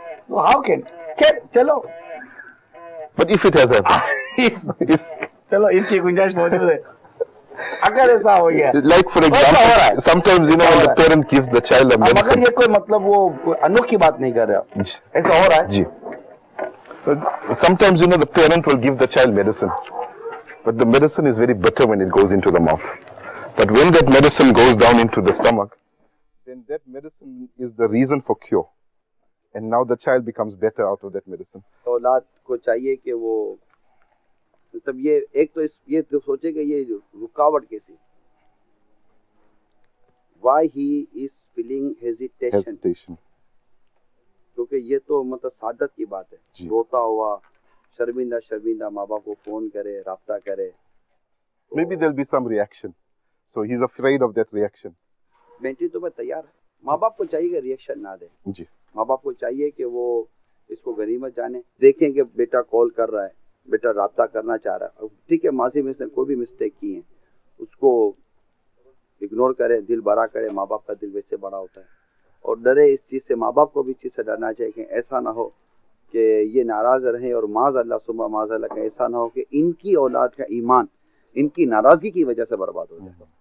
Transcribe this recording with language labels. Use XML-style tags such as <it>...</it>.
<en>how can چلو, But if it has happened,</en> <ur>چلو اس کی گنجائش موجود ہے. اگر ایسا ہو گیا,</ur> <en>like for example, sometimes when the parent gives the child a medicine.</en> <ur>مگر یہ کوئی مطلب وہ انوکھی بات نہیں کر رہا, ایسا ہو رہا ہے. جی.</ur> <en>Sometimes the parent will give the child medicine, but the medicine is very bitter when it goes into the mouth. But when that medicine goes down into the stomach, then that medicine is the reason for cure. And now the child becomes better out of that medicine.</en> <ur>اولاد کو چاہیے کہ وہ مطلب یہ ایک تو یہ سوچے کہ یہ رکاوٹ کیسی,</ur> <en>why he is feeling hesitation.</en> <ur>کیونکہ یہ تو مطلب سعادت کی بات ہے, روتا ہوا شرمندہ ماں باپ کو فون کرے, رابطہ کرے.</ur> <en>Maybe there'll be some reaction, so he's afraid of that reaction.</en> <ur>Mentally تو میں تیار ہے. ماں باپ کو چاہیے کہ ریئیکشن نہ دے. جی. ماں باپ کو چاہیے کہ وہ اس کو غنیمت جانے, دیکھیں کہ بیٹا کال کر رہا ہے, بیٹا رابطہ کرنا چاہ رہا ہے. ٹھیک ہے, ماضی میں اس نے کوئی بھی مسٹیک کی ہے, اس کو اگنور کرے, دل بڑا کرے. ماں باپ کا دل ویسے بڑا ہوتا ہے, اور ڈرے اس چیز سے. ماں باپ کو بھی اس چیز سے ڈرنا چاہیے کہ ایسا نہ ہو کہ یہ ناراض رہیں, اور معاذ اللہ ثم معاذ اللہ کہ ایسا نہ ہو کہ ان کی اولاد کا ایمان ان کی ناراضگی کی وجہ سے برباد ہو جائے.</ur>